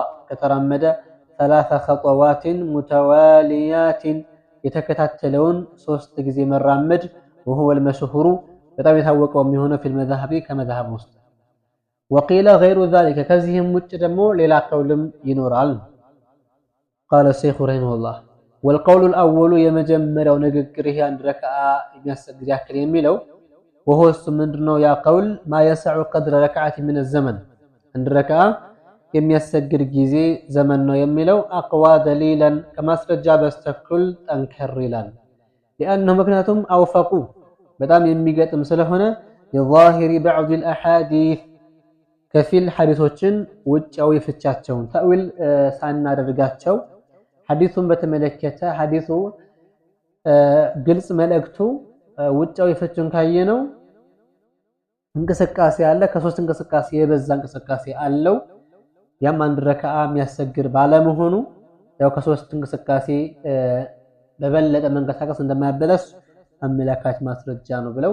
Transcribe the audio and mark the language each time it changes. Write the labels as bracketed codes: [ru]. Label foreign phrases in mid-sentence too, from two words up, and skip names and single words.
[am] ከተራመደ 3 [ar] خطوات متواليات [am] የተከታተለውን 3 ጊዜ መራመድ [ar] وهو المشهور [am] በጣም የታወቀው የሚሆነው [ar] في المذاهب [am] ከመذهب ውስጥ [ar] وقيل غير ذلك [am] ከዚህም ውጭ ደግሞ ሌላ ቀውልም ይኖራል [ar] قال الشيخ رحمه الله والقول الأول [am] የመጀመሪያው ንግግር ይሄ አንድ ረካዓ የሚያሰግድ ያክል የሚለው وهو ምንድነው ያ ቀውል [ar] ما يسع قدر ركعة من الزمن [am] አንድ ረካዓ የሚያሰግድ ጊዜ ዘመን ነው የሚለው [ar] أقوى دليلا [am] ከማስረጃ በስተኩል ጠንከር ይላል لأنه ምክንያቱም አውፈቁ በጣም የሚገጥም ስለሆነ [ar] የظاهر بعض الأحاديث [am] ከፊል ሐዲሶችን ውጫዊ ፍቻቸውን ተዊል ሳናደርጋቸው ሐዲሱን በተመለከተ ሐዲሱ ግልጽ መልእክቱ ውጫዊ ፍቹን ካየነው እንቅስቃሴ አለ ከሶስት እንቅስቃሴ የበዛ እንቅስቃሴ አለው ያም አንድ ረካዓ የሚያሰግድ ባለመሆኑ ያው ከሶስት እንቅስቃሴ በበለጠ መንቀሳቀስ እንደማያበለስ አመላካች ማስረጃ ነው ብለው